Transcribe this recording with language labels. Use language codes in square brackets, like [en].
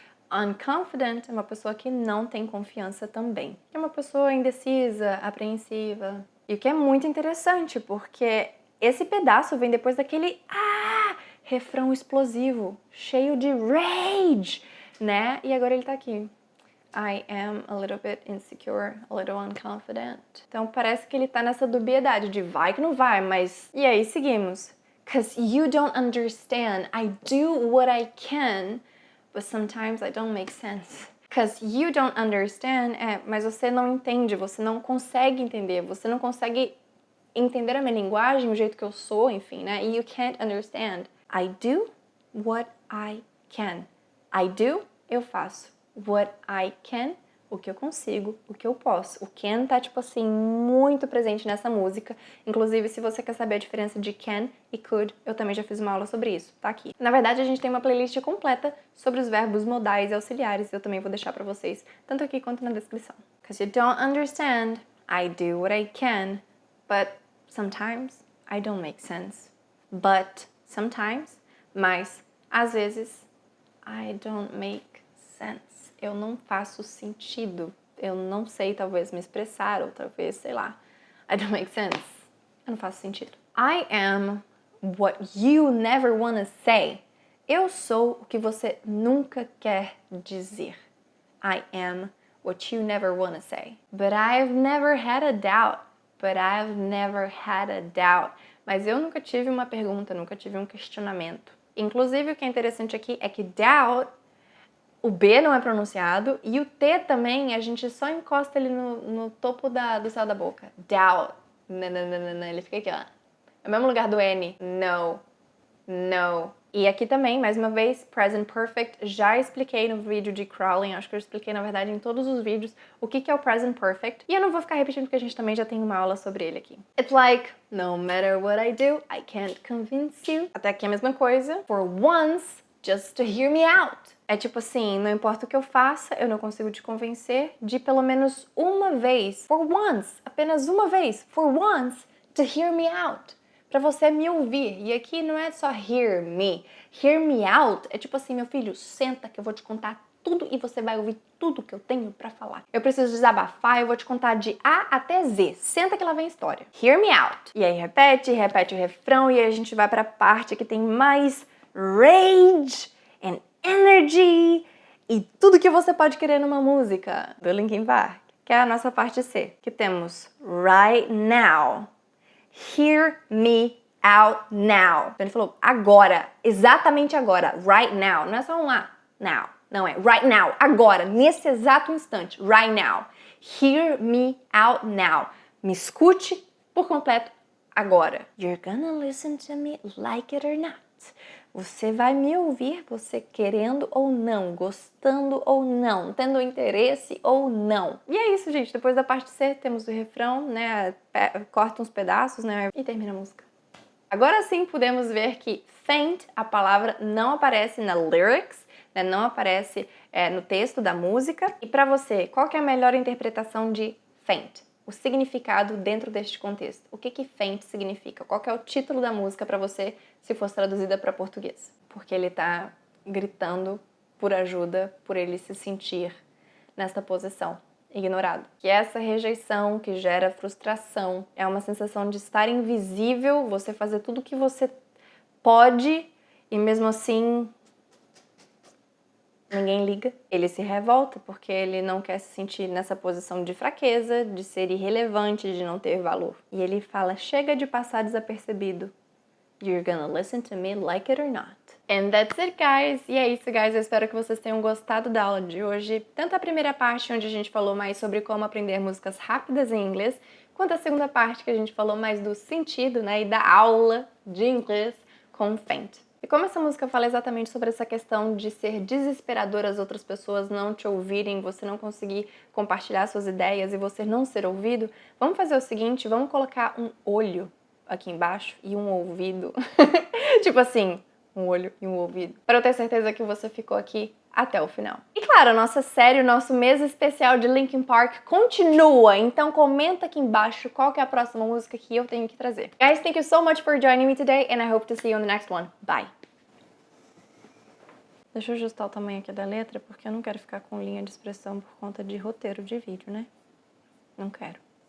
[pt] Unconfident é uma pessoa que não tem confiança também. É uma pessoa indecisa, apreensiva. E o que é muito interessante, porque esse pedaço vem depois daquele refrão explosivo, cheio de rage, né? E agora ele tá aqui. [en] I am a little bit insecure, a little unconfident. [pt] Então parece que ele tá nessa dubiedade de vai que não vai, mas... E aí seguimos. [en] 'Cause you don't understand, I do what I can, but sometimes I don't make sense. 'Cause you don't understand, [pt] mas você não entende, você não consegue entender, você não consegue entender a minha linguagem, o jeito que eu sou, enfim, né? [en] You can't understand. I do what I can. I do, [pt] eu faço. [en] What I can, [pt] o que eu consigo, o que eu posso. O can tá, tipo assim, muito presente nessa música. Inclusive, se você quer saber a diferença de can e could, eu também já fiz uma aula sobre isso, tá aqui. Na verdade, a gente tem uma playlist completa sobre os verbos modais e auxiliares. Eu também vou deixar pra vocês, tanto aqui quanto na descrição. [en] 'Cause you don't understand, I do what I can, but sometimes I don't make sense. But sometimes, [pt] mas às vezes, [en] I don't make sense. [pt] Eu não faço sentido. Eu não sei, talvez, me expressar, ou talvez, sei lá. [en] I don't make sense. [pt] Eu não faço sentido. [en] I am what you never wanna say. [pt] Eu sou o que você nunca quer dizer. [en] I am what you never wanna say. But I've never had a doubt. But I've never had a doubt. [pt] Mas eu nunca tive uma pergunta, nunca tive um questionamento. Inclusive, o que é interessante aqui é que doubt, o B não é pronunciado, e o T também, a gente só encosta ele no topo do céu da boca. Doubt. Não, ele fica aqui, ó. É o mesmo lugar do N. No. No. E aqui também, mais uma vez, present perfect. Já expliquei no vídeo de crawling, acho que eu expliquei, na verdade, em todos os vídeos, o que é o present perfect. E eu não vou ficar repetindo porque a gente também já tem uma aula sobre ele aqui. [en] It's like, no matter what I do, I can't convince you. [pt] Até aqui a mesma coisa. [en] For once, just to hear me out. [pt] É tipo assim, não importa o que eu faça, eu não consigo te convencer de pelo menos uma vez. [en] For once, [pt] apenas uma vez. [en] For once, to hear me out. [pt] Pra você me ouvir. E aqui não é só hear me. [en] Hear me out [pt] é tipo assim, meu filho, senta que eu vou te contar tudo e você vai ouvir tudo que eu tenho pra falar. Eu preciso desabafar, eu vou te contar de A até Z. Senta que lá vem a história. [en] Hear me out. [pt] E aí repete o refrão e aí a gente vai pra parte que tem mais [en] rage and energy [pt] e tudo que você pode querer numa música do Linkin Park, que é a nossa parte C, que temos [en] right now. Hear me out now. [pt] Então ele falou agora, exatamente agora, [en] right now. [pt] Não é só um now. Não é [en] right now, [pt] agora, nesse exato instante, right now. [en] Hear me out now. [pt] Me escute por completo agora. [en] You're gonna listen to me like it or not. [pt] Você vai me ouvir, você querendo ou não, gostando ou não, tendo interesse ou não. E é isso, gente. Depois da parte C, temos o refrão, né? Corta uns pedaços, né? E termina a música. Agora sim, podemos ver que faint, a palavra, não aparece na lyrics, né? Não aparece no texto da música. E pra você, qual que é a melhor interpretação de faint? O significado dentro deste contexto. O que faint significa? Qual que é o título da música para você se fosse traduzida para português? Porque ele tá gritando por ajuda, por ele se sentir nesta posição, ignorado. Que essa rejeição que gera frustração é uma sensação de estar invisível, você fazer tudo o que você pode e mesmo assim Ninguém liga. Ele se revolta porque ele não quer se sentir nessa posição de fraqueza, de ser irrelevante, de não ter valor. E ele fala, chega de passar desapercebido. [en] You're gonna listen to me like it or not. And that's it, guys! [pt] E é isso, [en] guys. [pt] Eu espero que vocês tenham gostado da aula de hoje. Tanto a primeira parte, onde a gente falou mais sobre como aprender músicas rápidas em inglês, quanto a segunda parte, que a gente falou mais do sentido, né, e da aula de inglês com o Faint. E como essa música fala exatamente sobre essa questão de ser desesperador as outras pessoas não te ouvirem, você não conseguir compartilhar suas ideias e você não ser ouvido, vamos fazer o seguinte, vamos colocar um olho aqui embaixo e um ouvido. Tipo assim, um olho e um ouvido. Para eu ter certeza que você ficou aqui até o final. E claro, a nossa série, o nosso mês especial de Linkin Park continua, então comenta aqui embaixo qual que é a próxima música que eu tenho que trazer. [en] Guys, thank you so much for joining me today and I hope to see you on the next one. Bye! [pt] Deixa eu ajustar o tamanho aqui da letra, porque eu não quero ficar com linha de expressão por conta de roteiro de vídeo, né? Não quero.